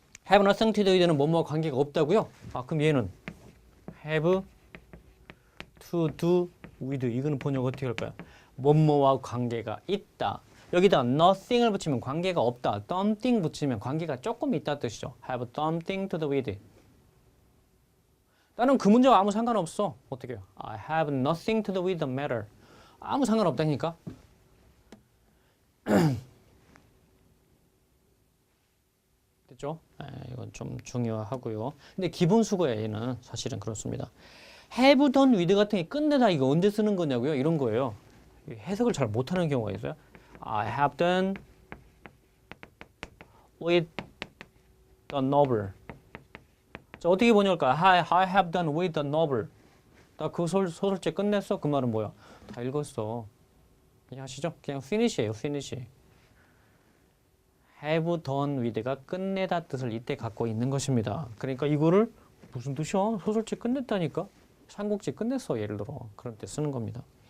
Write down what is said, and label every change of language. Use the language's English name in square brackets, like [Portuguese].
[Korean] have nothing to do with는 뭐뭐와 관계가 없다고요? 그럼 얘는 have to do with 이거는 번역 어떻게 할까요? 뭐뭐와 관계가 있다. 여기다 nothing을 붙이면 관계가 없다. something 붙이면 관계가 조금 있다 뜻이죠. [English] have something to do with. [Korean] 나는 그 문제와 아무 상관없어. 어떻게 해요? [English] I have nothing to do with the matter. [Korean] 아무 상관없다니까. 됐죠? 이건 좀 중요하고요. 근데 기본 수거예요. 얘는 사실은 그렇습니다. have done with 같은 게 끝내다 이거 언제 쓰는 거냐고요? 이런 거예요. 해석을 잘 못하는 경우가 있어요. [English] I have done with the novel. [Korean] 자, 어떻게 번역할까? [English] I have done with the novel. [Korean] 나 그 소설책 끝냈어? 그 말은 뭐야? 다 읽었어. 이해하시죠? 그냥 finish예요. [English] finish. [Korean] have done with가 끝내다 뜻을 이때 갖고 있는 것입니다. 그러니까 이거를 무슨 뜻이야? 소설책 끝냈다니까? 삼국지 끝냈어. 예를 들어. 그럴 때 쓰는 겁니다.